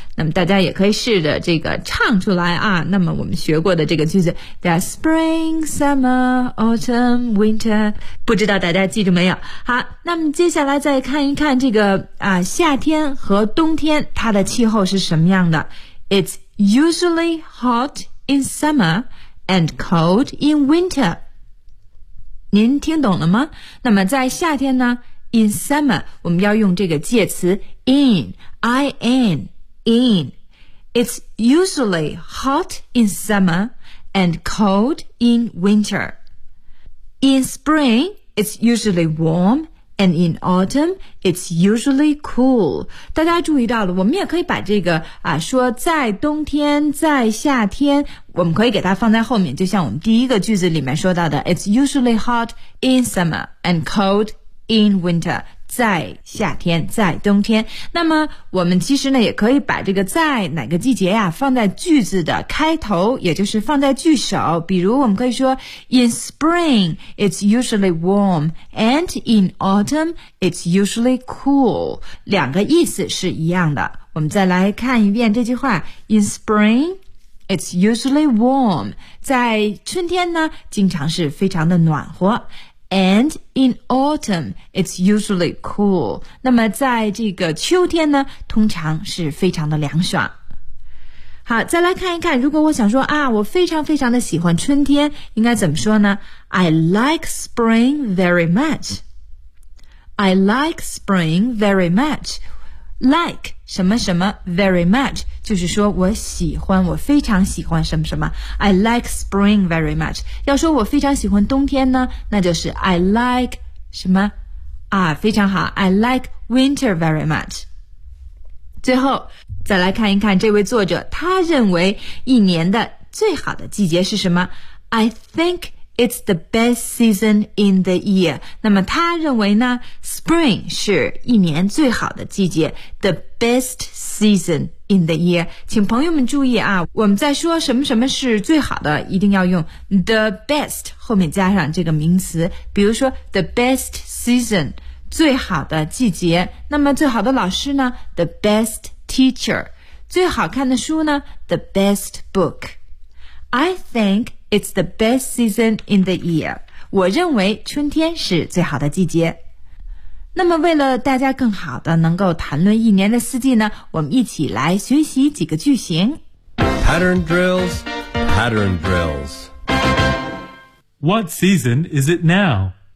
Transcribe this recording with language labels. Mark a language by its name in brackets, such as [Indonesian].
[Chinese] 那么大家也可以试着这个唱出来啊。那么我们学过的这个句子 [English] There's spring, summer, autumn, winter. [Chinese] 不知道大家记住没有？好，那么接下来再看一看这个啊，夏天和冬天它的气候是什么样的。 [English] It's usually hot in summer and cold in winter. [Chinese] 您听懂了吗？那么在夏天呢？ [English] In summer, [Chinese] 我们要用这个介词 in. [English] It's usually hot in summer and cold in winter. In spring, it's usually warm, and in autumn, it's usually cool. [Chinese] 大家注意到了，我们也可以把这个啊说在冬天，在夏天，我们可以给它放在后面，就像我们第一个句子里面说到的 [English] It's usually hot in summer and cold in winter, [Chinese] 在夏天，在冬天。那么我们其实呢也可以把这个在哪个季节呀放在句子的开头，也就是放在句首。比如我们可以说 [English] In spring, it's usually warm, and in autumn, it's usually cool. [Chinese] 两个意思是一样的。我们再来看一遍这句话。 [English] In spring, it's usually warm. [Chinese] 在春天呢经常是非常的暖和。 [English] And in autumn, it's usually cool. [Chinese] 那么在这个秋天呢，通常是非常的凉爽。好，再来看一看，如果我想说啊，我非常非常的喜欢春天，应该怎么说呢？ [English] I like spring very much. I like spring very much. [Chinese] Like 什么什么 very much 就是说我喜欢，我非常喜欢什么什么。 [English] I like spring very much. [Chinese] 要说我非常喜欢冬天呢，那就是 I like 什么啊，非常好。 [English] I like winter very much. [Chinese] 最后再来看一看这位作者，他认为一年的最好的季节是什么？ [English] I think it's the best season in the year. [Chinese] 那么他认为呢 ,spring 是一年最好的季节 , [English] the best season in the year. [Chinese] 请朋友们注意啊，我们在说什么什么是最好的，一定要用 the best 后面加上这个名词。比如说 the best season, 最好的季节。那么最好的老师呢 ,the best teacher. 最好看的书呢 ,the best book. [English] I think,It's the best season in the year. [Chinese] 我认为春天是最好的季节。那么为了大家更好的能够谈论一年的四季呢，我们一起来学习几个句型。 [English] Pattern drills, pattern drills. What season is it now?